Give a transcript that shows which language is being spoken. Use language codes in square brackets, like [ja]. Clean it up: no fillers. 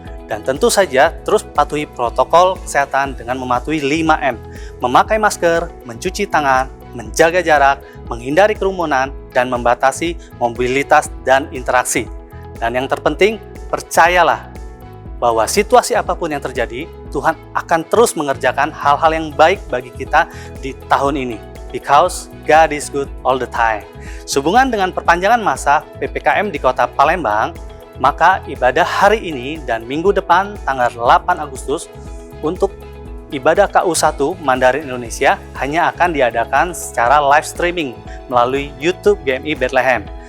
[id] Dan tentu saja terus patuhi protokol kesehatan dengan mematuhi 5M, memakai masker, mencuci tangan, menjaga jarak, menghindari kerumunan, dan membatasi mobilitas dan interaksi. Dan yang terpenting, percayalah bahwa situasi apapun yang terjadi, Tuhan akan terus mengerjakan hal-hal yang baik bagi kita di tahun ini. [en] Because God is good all the time. [id] Sehubungan dengan perpanjangan masa PPKM di Kota Palembang, maka ibadah hari ini dan minggu depan tanggal 8 Agustus untuk ibadah KU1 Mandarin Indonesia hanya akan diadakan secara live streaming melalui YouTube GMI Bethlehem.